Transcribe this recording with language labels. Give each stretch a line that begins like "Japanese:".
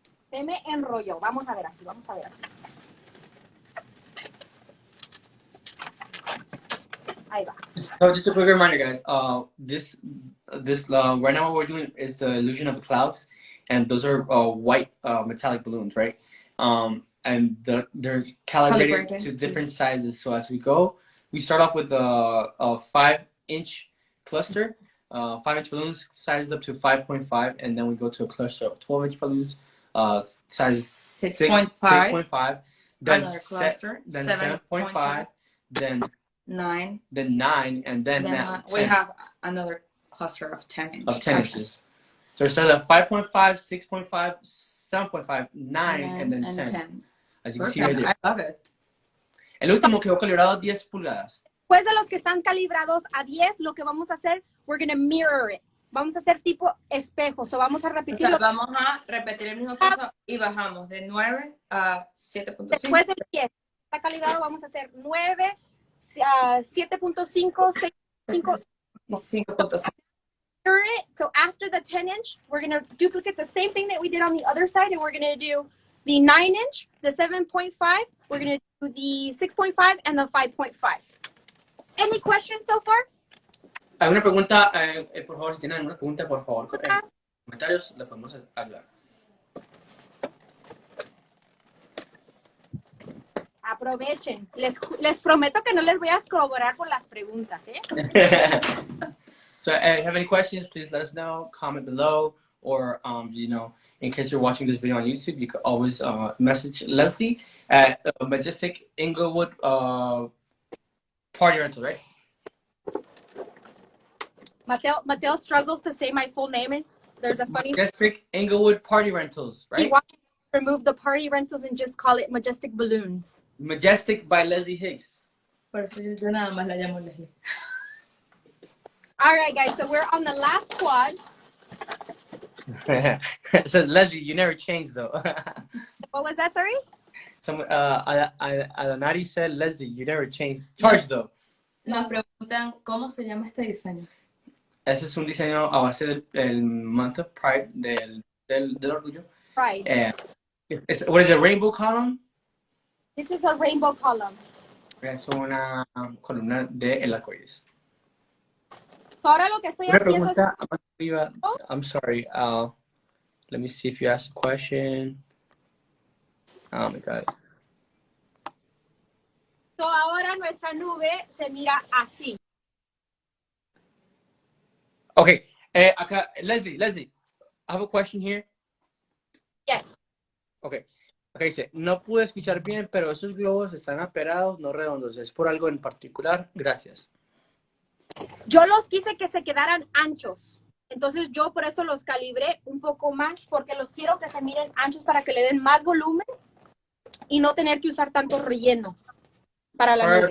Spanish: Se me enrolló. Vamos a ver aquí, vamos a ver aquí. Ahí va.
English: So just a quick reminder, guys. This right now what we're doing is the illusion of the clouds, and those are white metallic balloons, right? And they're calibrated to different sizes. So as we go, we start off with a 5-inch cluster, 5-inch balloons sized up to 5.5, and then we go to a cluster of 12-inch balloons. Size 6.5, then another cluster, then 7.5, then 9, then 9, and then we have another cluster of 10 inches. Of 10 inches. So it starts at 5.5, 6.5, 7.5, 9, and then 10. As you can see right there. I love it.
Spanish: El último quedó calibrado a 10 pulgadas. Después de los que están calibrados a 10, lo que vamos a hacer,
English: we're going to mirror it.
Spanish: Vamos a hacer tipo espejos, o vamos a repetir. O sea, vamos a repetir el mismo paso y bajamos de 9 a 7.5. Después del 10, está calibrado, vamos a hacer 9, 7.5, 6.5, 5.5.
English: So after the 10-inch, we're going to duplicate the same thing that we did on the other side, and we're going to do the 9-inch, the 7.5, we're going to do the 6.5, and the 5.5. Any questions so far?
Spanish: ¿Alguna pregunta? Por favor, si tienen alguna pregunta, por favor, en los comentarios la podemos hablar. Aprovechen. Les prometo que no les voy a cobrar por las preguntas, ¿eh?
English: So, if you have any questions, please let us know. Comment below, or in case you're watching this video on YouTube, you can always message Leslie at Majestic Inglewood Party Rental, right? Mateo struggles to say my full name. And there's a funny. Majestic Inglewood Party Rentals, right? He wants to remove the party rentals and just call it Majestic Balloons. Majestic by Leslie Higgs.
Spanish: Por eso yo nada más la llamo Leslie.
English: All right, guys. So we're on the last quad. So Leslie, you never changed though. What was that? Sorry. Some Alanari said, Leslie, you never changed. Charge though.
Spanish: Nos preguntan cómo se llama este diseño. Ese es un diseño a base del Month of Pride, del orgullo.
English: Pride. What is it, rainbow column? This is a rainbow column.
Spanish: Es una columna de el arcoíris. So ahora lo que estoy Una haciendo pregunta más arriba.
English: I'm sorry. Let me see if you asked a question. Oh my God.
Spanish: So ahora nuestra nube se mira así.
English: Okay. Acá, Leslie, I have a question here. Yes. Okay.
Spanish: Okay, dice, no pude escuchar bien, pero esos globos están aperados, no redondos. ¿Es por algo en particular? Gracias. Yo los quise que se quedaran anchos. Entonces yo por eso los calibré un poco más, porque los quiero que se miren anchos para que le den más volumen y no tener que usar tanto relleno para la nube.